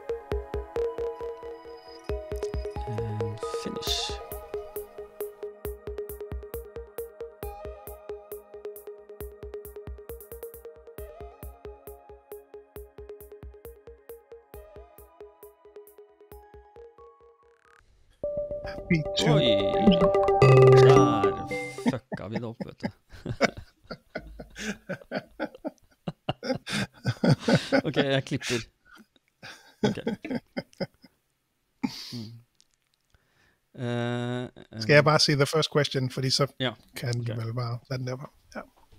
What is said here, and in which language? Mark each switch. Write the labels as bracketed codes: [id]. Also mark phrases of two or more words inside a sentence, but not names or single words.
[en] Finish. Happy to... Oi! [no] Der fucka vi det opp, vet du. Ok, jeg klipper. [en] Okay. [da] Skal jeg bare sige [en] the first question, [da] fordi så ja. kan vi vel bare lade den der. Ja.